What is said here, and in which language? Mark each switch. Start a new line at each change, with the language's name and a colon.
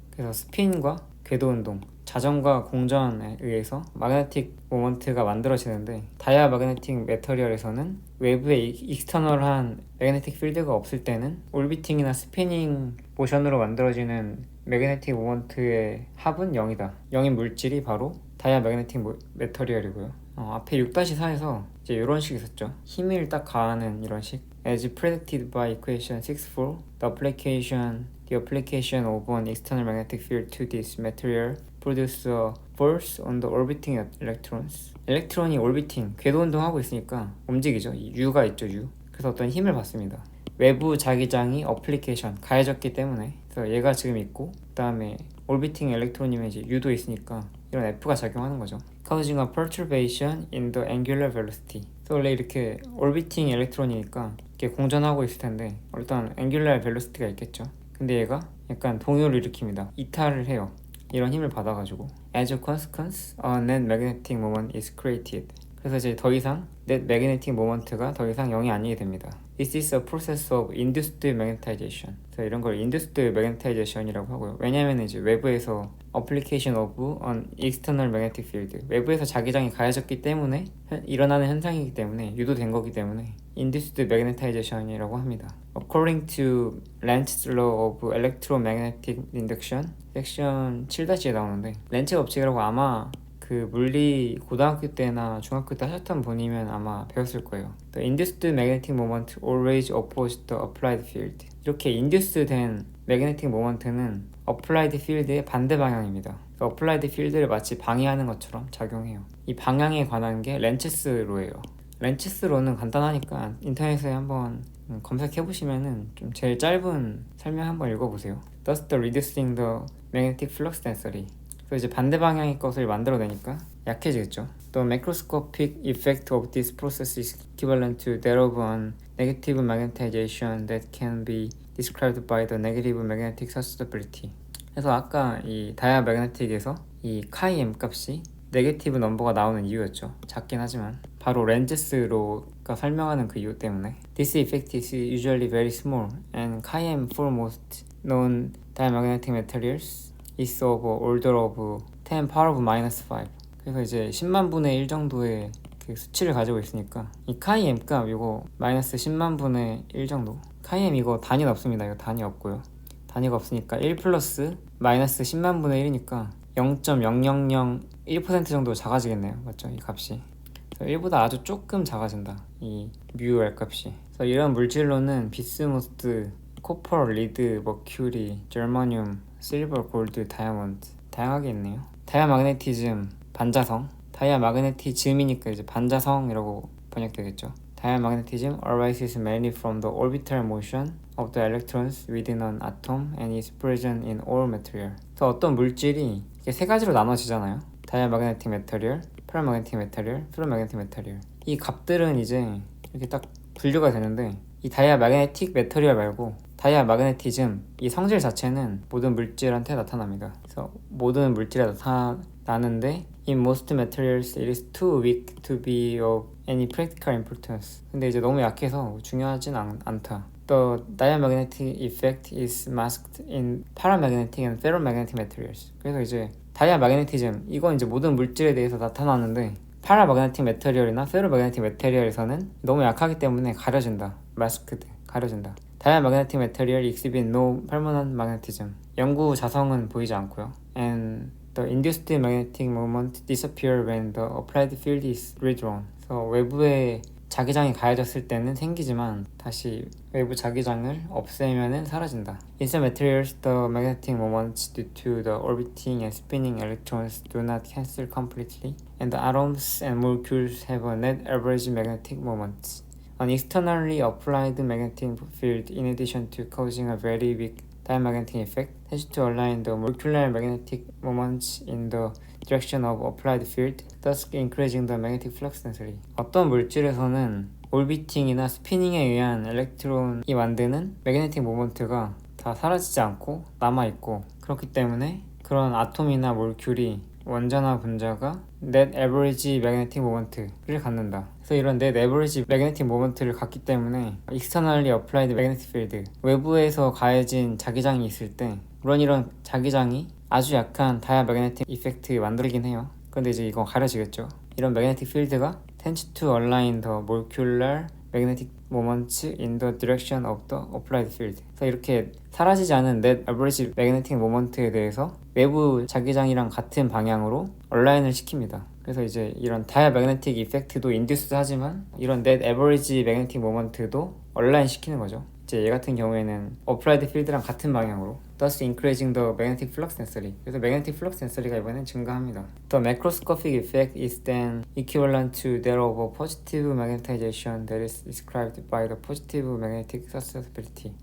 Korean: 그래서 스핀과 궤도 운동, 자전과 공전에 의해서 마그네틱 모먼트가 만들어지는데 다이아 마그네틱 메터리얼에서는 외부에 익스터널한 매그네틱 필드가 없을 때는 올비팅이나 스피닝 모션으로 만들어지는 매그네틱 모먼트의 합은 0이다. 0인 물질이 바로 다이아 매그네틱 메터리얼이고요. 앞에 6-4에서 이제 이런 식 있었죠. 힘을 딱 가하는 이런 식.
English: As predicted by equation 6-4, the application of an external magnetic field to this material produces a force on the orbiting electrons.
Korean: 엘렉트론이 올비팅, 궤도 운동하고 있으니까 움직이죠. 이 U가 있죠, U. 그래서 어떤 힘을 받습니다. 외부 자기장이 어플리케이션, 가해졌기 때문에. 그래서 얘가 지금 있고, 그 다음에 올비팅 엘렉트론이면 이제 U도 있으니까 이런 F가 작용하는 거죠.
English: causing a perturbation in the angular velocity.
Korean: 그래서 원래 이렇게 올비팅 엘렉트론이니까 이렇게 공전하고 있을 텐데 일단 angular velocity가 있겠죠. 근데 얘가 약간 동요를 일으킵니다. 이탈을 해요. 이런 힘을 받아가지고
English: as a consequence, a net magnetic moment is created.
Korean: 그래서 이제 더 이상 net magnetic moment가 더 이상 0이 아니게 됩니다.
English: This is a process of induced magnetization.
Korean: 그래서 이런 걸 induced magnetization이라고 하고요. 왜냐면 이제 외부에서
English: application of an external magnetic field,
Korean: 외부에서 자기장이 가해졌기 때문에 일어나는 현상이기 때문에 유도된 거기 때문에 induced magnetization이라고 합니다.
English: According to Lenz's law of electromagnetic induction,
Korean: 섹션 7-에 나오는데 렌츠 법칙이라고 아마 그 물리 고등학교 때나 중학교 때 하셨던 분이면 아마 배웠을 거예요.
English: The induced magnetic moment always opposes the applied field.
Korean: 이렇게 induce 된 magnetic moment는 applied field의 반대 방향입니다. applied field를 마치 방해하는 것처럼 작용해요. 이 방향에 관한 게 렌츠스 로예요. 렌츠스 로는 간단하니까 인터넷에 한번 검색해보시면은 좀 제일 짧은 설명 한번 읽어보세요.
English: Thus the reducing the magnetic flux density.
Korean: 그래서 이제 반대 방향의 것을 만들어내니까 약해지겠죠.
English: The macroscopic effect of this process is equivalent to that of an negative magnetization that can be described by the negative magnetic susceptibility.
Korean: 그래서 아까 이 다이아매그네틱에서 이 카이 M 값이 네게티브 넘버가 나오는 이유였죠. 작긴 하지만 바로 렌즈스로가 설명하는 그 이유 때문에
English: This effect is usually very small and chi M for most known diamagnetic materials is of order of 10 power of minus 5.
Korean: 그래서 이제 10만 분의 1 정도의 그 수치를 가지고 있으니까 이 chi M 값 이거 마이너스 10만 분의 1 정도. chi M 이거 단위는 없습니다. 이거 단위 없고요. 단위가 없으니까 1 플러스 마이너스 10만 분의 1이니까 0.0001% 정도 작아지겠네요. 맞죠? 이 값이. 그래서 1보다 아주 조금 작아진다. 이 μR 값이. 그래서 이런 물질로는 비스무스, 코퍼, 리드, 머큐리, 저머늄, 실버, 골드, 다이아몬드 다양하게 있네요. 다이아마그네티즘, 반자성. 다이아마그네티즘이니까 이제 반자성이라고 번역되겠죠.
English: Diamagnetism arises mainly from the orbital motion of the electrons within an atom and is present in all material.
Korean: 그래서 어떤 물질이 이게 세 가지로 나눠지잖아요.
English: Diamagnetic material, paramagnetic material, ferromagnetic material.
Korean: 이 값들은 이제 이렇게 딱 분류가 되는데 이 다이아마그네틱 메터리얼 말고 다이아마그네티즘 이 성질 자체는 모든 물질한테 나타납니다. 그래서 모든 물질에 나타나는데
English: In most materials it is too weak to be of any practical importance.
Korean: 근데 이제 너무 약해서 중요하진 않다.
English: The diamagnetic effect is masked in paramagnetic and ferromagnetic materials.
Korean: 그래서 이제 다이아마그네티즘 이건 이제 모든 물질에 대해서 나타나는데 파라마그네틱 메터리얼이나 페로마그네틱 메터리얼에서는 너무 약하기 때문에 가려진다. masked, 가려진다.
English: Diamagnetic material exhibit no permanent magnetism.
Korean: 영구 자성은 보이지 않고요.
English: And the induced magnetic moment disappear when the applied field is redrawn.
Korean: 그래서 외부에 자기장이 가해졌을 때는 생기지만 다시 외부 자기장을 없애면은 사라진다.
English: In some materials, the magnetic moments due to the orbiting and spinning electrons do not cancel completely, and the atoms and molecules have a net average magnetic moment. An externally applied magnetic field, in addition to causing a very weak diamagnetic effect, tends to align the molecular magnetic moments in the direction of applied field, thus increasing the magnetic flux density.
Korean: 어떤 물질에서는 올비팅이나 스피닝에 의한 엘렉트론이 만드는 매그네틱 모먼트가 다 사라지지 않고 남아있고, 그렇기 때문에 그런 아톰이나 몰큘이 원자나 분자가 net average magnetic moment를 갖는다. 그래서 이런 net average magnetic moment를 갖기 때문에 externally applied magnetic field, 외부에서 가해진 자기장이 있을 때 물론 이런 자기장이 아주 약한 다이아매그네틱 이펙트 만들긴 해요. 근데 이제 이건 가려지겠죠.
English: 이런 magnetic field가 tends to align the molecular magnetic moments in the direction of the applied field.
Korean: 그래서 이렇게 사라지지 않은 net average magnetic moment에 대해서 외부 자기장이랑 같은 방향으로 얼라인을 시킵니다. 그래서 이제 이런 다이아매그네틱 이펙트도 인듀스 하지만 이런 net average magnetic moment도 얼라인 시키는 거죠. 이제 얘 같은 경우에는 applied field랑 같은 방향으로
English: thus increasing the magnetic flux density.
Korean: 그래서 magnetic flux density가 이번엔 증가합니다.
English: The macroscopic effect is then equivalent to that of a positive magnetization that is described by the positive magnetic susceptibility.